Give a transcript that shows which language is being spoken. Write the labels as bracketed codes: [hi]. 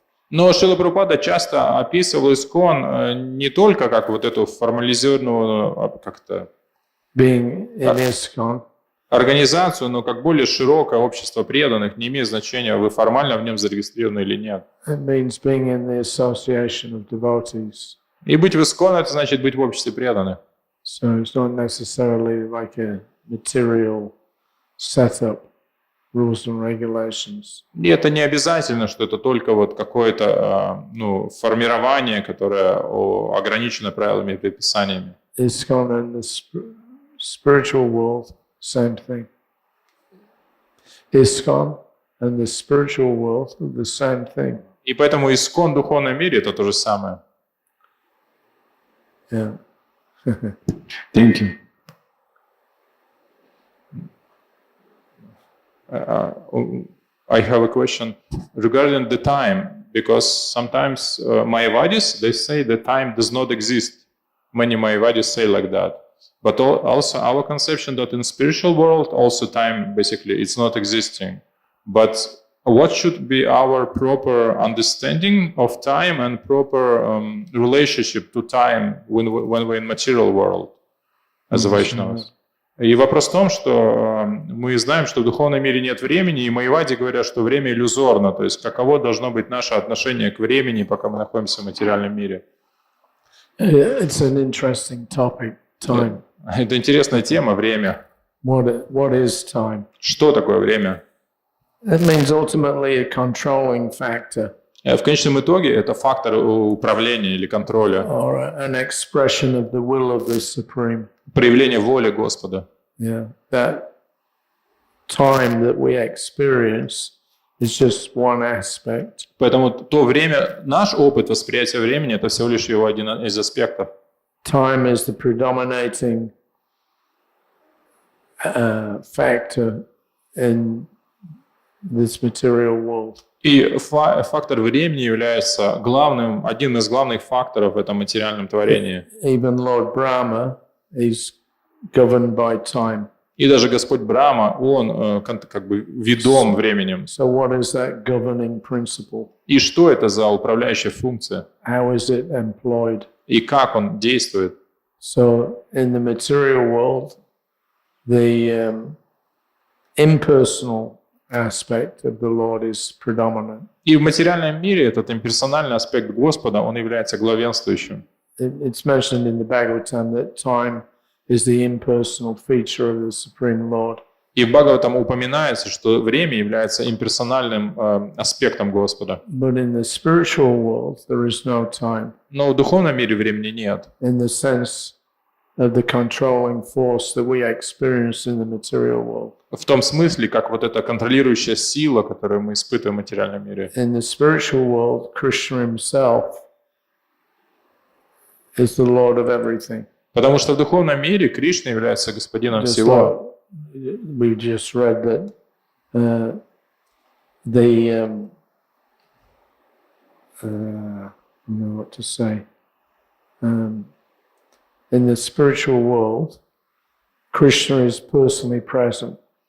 [ru] Но Шрила Прабхупада часто описывал ISKCON не только как вот эту формализированную как-то [en] Being in ISKCON. [ru] Организацию, но как более широкое общество преданных, не имеет значения, вы формально в нем зарегистрированы или нет. [en] It means being in the association of devotees. [ru] И быть в ISKCON, это значит быть в обществе преданных. [en] So it's not necessarily like a material setup, rules and regulations. [ru] И это не обязательно, что это только вот какое-то формирование, которое ограничено правилами и предписаниями. [en] ISKCON in the spiritual world, same thing. ISKCON and the spiritual world are the same thing. [ru] И поэтому ISKCON в духовном мире это то же самое. [en] Yeah. Thank you. I have a question regarding the time, because sometimes Mayavadis, they say the time does not exist. Many Mayavadis say like that. But also our conception that in spiritual world, also time basically it's not existing. But what should be our proper understanding of time and proper relationship to time when we're in material world as a Vaishnavas? [ru] И вопрос в том, что мы знаем, что в духовном мире нет времени, и Майявади говорят, что время иллюзорно, то есть каково должно быть наше отношение к времени, пока мы находимся в материальном мире. [en] It's an interesting topic, time. [ru] Это интересная тема, время. [en] What is time? [ru] Что такое время? [en] It means ultimately a controlling factor. [ru] В конечном итоге это фактор управления или контроля. [en] Or an expression of the will of the Supreme. [ru] Проявление воли Господа. [en] Yeah, that time that we experience is just one aspect. [ru] Поэтому то время, наш опыт восприятия времени, это всего лишь его один из аспектов. [en] Time is the predominating factor in this material world. [ru] И фактор времени является одним из главных факторов в этом материальном творении. [en] Even Lord Brahma is governed by time. [ru] И даже Господь Брахма, он как бы ведом временем. [en] So what is that governing principle? [ru] И что это за управляющая функция? [en] How is it employed? [ru] И как он действует? [en] So in the material world, the impersonal aspect of the Lord is predominant. [ru] И в материальном мире этот имперсональный аспект Господа, он является главенствующим. [en] It's mentioned in the Bhagavatam that time is the impersonal feature of the Supreme Lord. [ru] И в Бхагаватам упоминается, что время является имперсональным аспектом Господа. [en] But in the spiritual world, there is no time. [ru] Но в духовном мире времени нет. [en] In the sense of the controlling force that we experience in the material world. [ru] В том смысле, как вот эта контролирующая сила, которую мы испытываем в материальном мире. [en] In the spiritual world, Krishna himself is the Lord of everything. [ru] Потому что в духовном мире Кришна является господином [en] Just [ru] всего. [en] like we just read that I don't know what to say. In the spiritual world, Krishna is personally present.